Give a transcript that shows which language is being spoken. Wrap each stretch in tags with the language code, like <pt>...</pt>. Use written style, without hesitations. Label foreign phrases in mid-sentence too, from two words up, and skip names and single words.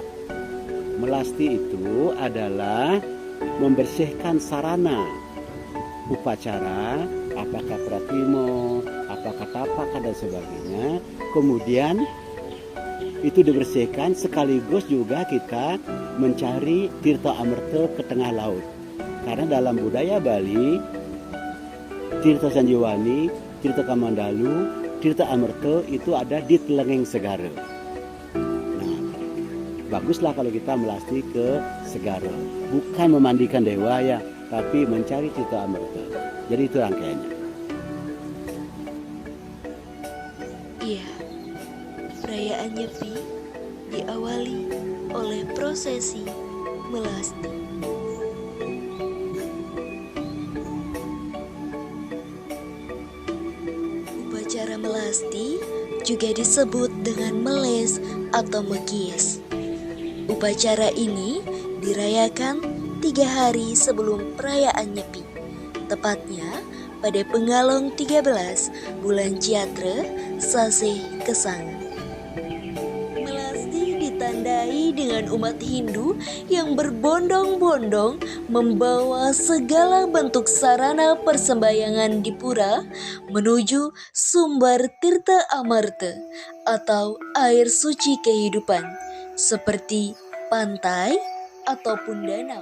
<id>Melasti itu adalah membersihkan sarana upacara, apakah pratimo, apakah tapaka dan sebagainya. Kemudian itu dibersihkan, sekaligus juga kita mencari tirta amerta ke tengah laut. Karena dalam budaya Bali, tirta Sanjiwani, tirta Kamandalu, tirta amerta itu ada di</id> <ban>Telenging Segara.</ban> <id>Nah, baguslah kalau kita melasti ke Segara. Bukan memandikan dewa ya, tapi mencari tirta amerta. Jadi itu rangkaiannya. Iya, perayaan Nyepi diawali oleh prosesi melasti. Upacara melasti juga disebut dengan meles atau megies. Upacara ini dirayakan 3 hari sebelum perayaan Nyepi, tepatnya pada Penggalong 13 bulan Ciatra Sasih Kesanga. Melasti ditandai dengan umat Hindu yang berbondong-bondong membawa segala bentuk sarana persembahyangan di pura menuju sumber tirta amarta atau air suci kehidupan seperti pantai ataupun danau.</id>